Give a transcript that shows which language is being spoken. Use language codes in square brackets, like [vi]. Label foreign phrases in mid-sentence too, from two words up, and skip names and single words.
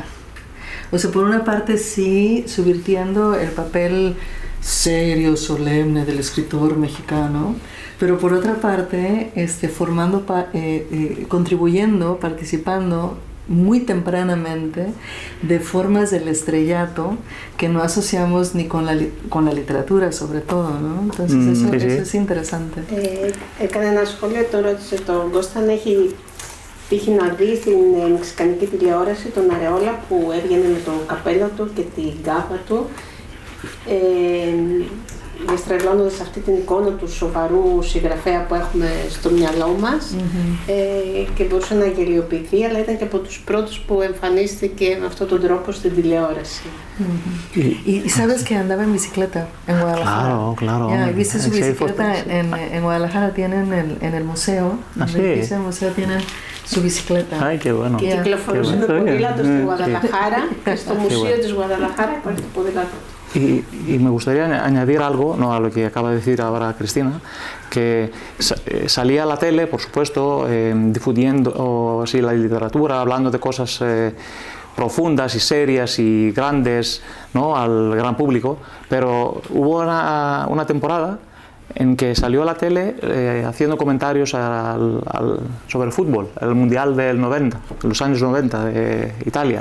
[es] O sea, por una parte sí, subvirtiendo el papel serio, solemne del escritor mexicano, pero por otra parte, contribuyendo, participando muy tempranamente de formas del estrellato que no asociamos ni con la literatura, sobre todo, ¿no? Entonces eso es interesante. [el] Έκανε ένα σχόλιο, το ρώτησε τον Κώστα αν έχει τύχει να δει στην μεξικανική τηλεόραση τον Αρεόλα που έβγαινε με το καπέλο του και την κάπα του, διαστρεβλώνοντας αυτή την εικόνα του σοβαρού συγγραφέα που έχουμε στο μυαλό μας και μπορούσε να γελιοποιηθεί, αλλά ήταν και από τους πρώτους που εμφανίστηκε με αυτόν τον τρόπο στην τηλεόραση. [es] Y sabes que andaba en bicicleta en Guadalajara. Claro. ¿Viste su bicicleta? En Guadalajara tienen en el museo, ¿Ah, sí? En el museo tienen su bicicleta. Ay, qué bueno. [el] Και κυκλοφορούσε με ποδήλατο στη Γουαδαλαχάρα, στο Μουσείο της Γουαδαλαχάρα υπάρχει το ποδήλατο. [es] Y me gustaría añadir algo, no a lo que acaba de decir ahora Cristina, que salía a la tele, por supuesto, difundiendo así la literatura, hablando de cosas profundas y serias y grandes, ¿no?, al gran público, pero hubo una temporada en que salió a la tele haciendo comentarios sobre el fútbol, el Mundial del 90, los años 90 de Italia.